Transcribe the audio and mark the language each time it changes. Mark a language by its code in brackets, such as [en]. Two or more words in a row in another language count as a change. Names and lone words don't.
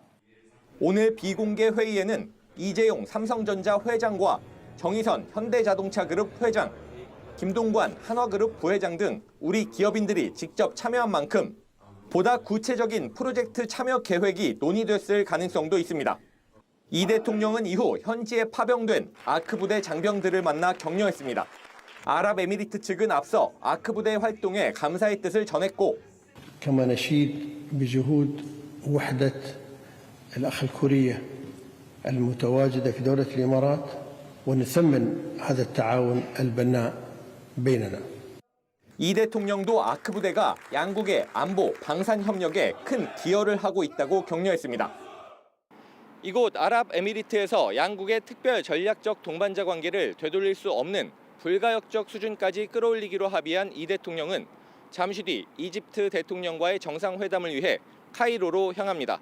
[ko] 오늘 비공개 회의에는 이재용 삼성전자 회장과 정의선 현대자동차그룹 회장, 김동관 한화그룹 부회장 등 우리 기업인들이 직접 참여한 만큼 보다 구체적인 프로젝트 참여 계획이 논의됐을 가능성도 있습니다. 이 대통령은 이후 현지에 파병된 아크 부대 장병들을 만나 격려했습니다. 아랍에미리트 측은 앞서 아크 부대의 활동에 감사의 뜻을 전했고 [ar] كما نشيد بجهود وحدة الأخ الكورية المتواجدة في دولة الإمارات ونثمن هذا التعاون البناء بيننا. [ko] 이 대통령도 아크 부대가 양국의 안보, 방산 협력에 큰 기여를 하고 있다고 격려했습니다. 이곳 아랍에미리트에서 양국의 특별 전략적 동반자 관계를 되돌릴 수 없는 불가역적 수준까지 끌어올리기로 합의한 이 대통령은 잠시 뒤 이집트 대통령과의 정상회담을 위해 카이로로 향합니다.